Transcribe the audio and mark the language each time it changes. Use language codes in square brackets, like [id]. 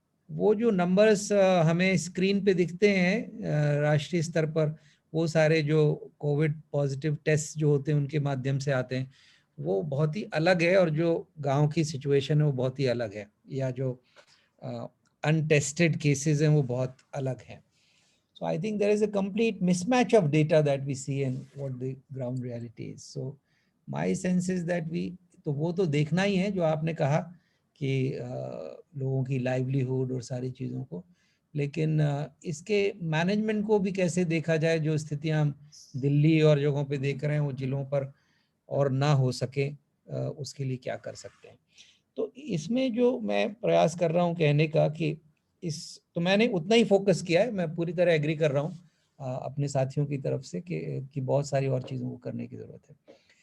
[hi] वो जो नंबर्स हमें स्क्रीन पे दिखते हैं राष्ट्रीय स्तर पर, वो सारे जो कोविड पॉजिटिव टेस्ट जो होते हैं उनके माध्यम से आते हैं, वो बहुत ही अलग है, और जो गांव की सिचुएशन है वो बहुत ही अलग है, या जो अनटेस्टेड केसेस हैं वो बहुत अलग हैं। [en] So I think there is a complete mismatch of data that we see and what the ground reality is. So my sense is that [hi] तो वो तो देखना ही है जो आपने कहा कि लोगों की लाइवलीहुड और सारी चीज़ों को, लेकिन इसके मैनेजमेंट को भी कैसे देखा जाए, जो स्थितियां हम दिल्ली और जगहों पे देख रहे हैं वो जिलों पर और ना हो सके, उसके लिए क्या कर सकते हैं। तो इसमें जो मैं प्रयास कर रहा हूँ कहने का कि तो मैंने उतना ही फोकस किया है, मैं पूरी तरह एग्री कर रहा हूँ अपने साथियों की तरफ से कि बहुत सारी और चीज़ों को करने की ज़रूरत है।